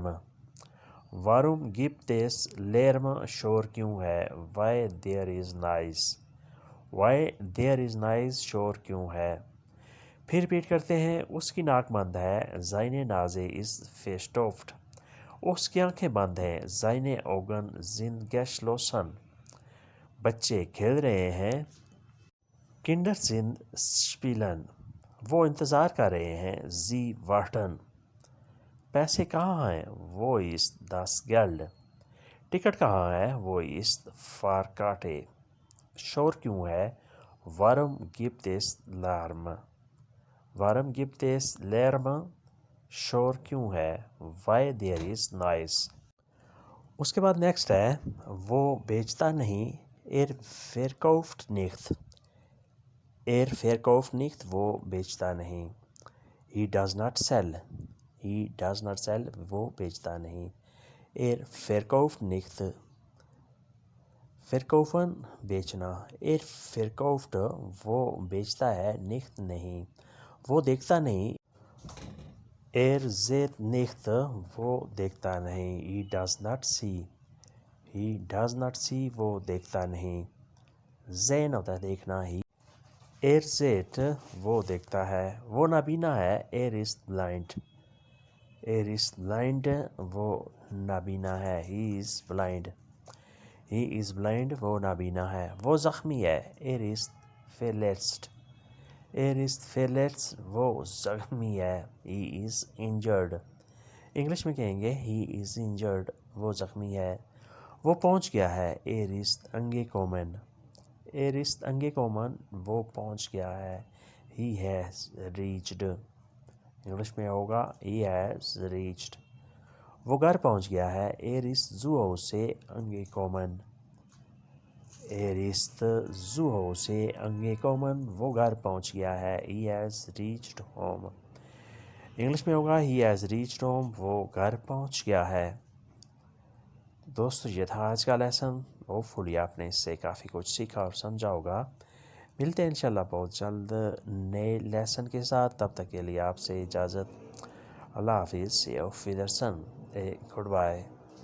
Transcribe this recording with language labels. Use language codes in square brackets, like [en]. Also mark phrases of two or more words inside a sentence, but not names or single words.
[de] Warum gibt es Lärm [ur] شور کیوں ہے، [en] Why there is noise۔ Why there is noise [ur] شور کیوں ہے۔ پھر ریپیٹ کرتے ہیں، اس کی ناک بند ہے، [de] seine Nase ist verstopft۔ [ur] اس کی آنکھیں بند ہیں، [de] seine Augen sind geschlossen۔ [ur] بچے کھیل رہے ہیں، [de] Kinder sind spielen۔ [ur] وہ انتظار کر رہے ہیں، [de] Sie warten۔ [ur] پیسے کہاں ہیں، [de] Wo ist das Geld۔ [ur] ٹکٹ کہاں ہے، [de] Wo ist Fahrkarte۔ [ur] شور کیوں ہے، [de] Warum gibt es Lärm۔ Warum gibt es Lärm [ur] شور کیوں ہے، [en] Why there is noise۔ [ur] اس کے بعد نیکسٹ ہے، وہ بیچتا نہیں، [de] Er verkauft nicht۔ Er verkauft nicht [ur] وہ بیچتا نہیں، [en] He does not sell۔ He does not sell [ur] وہ بیچتا نہیں، [de] verkauft nicht. Verkaufen بیچنا. [ur] Verkauft وہ بیچتا ہے, nicht نہیں. وہ دیکھتا نہیں. [de] Sieht nicht [ur] وہ دیکھتا نہیں. [en] He does not see. He does not see [ur] وہ دیکھتا نہیں. Sehen ہوتا ہے دیکھنا ہی. Sieht وہ دیکھتا ہے. وہ نابینا ہے. [de] Ist blind. Ist blind [ur] وہ نابینا ہے. [en] He is blind. He is blind [ur] وہ نابینا ہے. وہ زخمی ہے. [de] Ist verletzt. Ist verletzt [ur] وہ زخمی ہے. [en] He is injured. [ur] انگلش میں کہیں گے [en] he is injured [ur] وہ زخمی ہے. وہ پہنچ گیا ہے. [de] Ist angekommen. Ist angekommen [ur] وہ پہنچ گیا ہے. [en] He has reached. [ur] انگلش میں ہوگا [en] he has reached. [ur] وہ گھر پہنچ گیا ہے. [de] Ist zu Hause angekommen. Ist zu Hause angekommen [ur] وہ گھر پہنچ گیا ہے. [en] He has reached home. [ur] انگلش میں ہوگا [en] he has reached home [ur] وہ گھر پہنچ گیا ہے. دوستو یہ تھا آج کا لیسن. ہوپفلی آپ نے اس سے کافی کچھ سیکھا اور سمجھا ہوگا. ملتے ہیں انشاءاللہ بہت جلد نئے لیسن کے ساتھ. تب تک کے لیے آپ سے اجازت. اللہ حافظ. [en] see you fi darsan. Good bye.